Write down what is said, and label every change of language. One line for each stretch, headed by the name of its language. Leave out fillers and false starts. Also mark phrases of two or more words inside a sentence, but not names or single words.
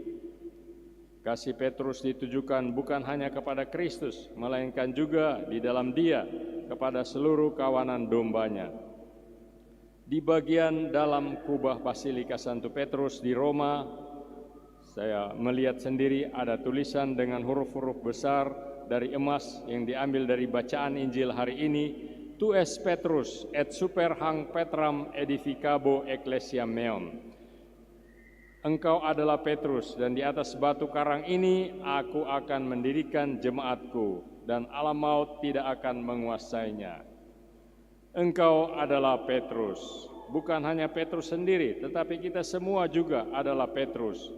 Indonesian: Kasih Petrus ditujukan bukan hanya kepada Kristus, melainkan juga di dalam dia kepada seluruh kawanan dombanya. Di bagian dalam kubah Basilika Santo Petrus di Roma, saya melihat sendiri ada tulisan dengan huruf-huruf besar dari emas yang diambil dari bacaan Injil hari ini,
Latin: Tu es Petrus et super hang Petram edificabo ecclesiam meum.
Indonesian: Engkau adalah Petrus, dan di atas batu karang ini aku akan mendirikan jemaatku, dan alam maut tidak akan menguasainya. Engkau adalah Petrus. Bukan hanya Petrus sendiri, tetapi kita semua juga adalah Petrus.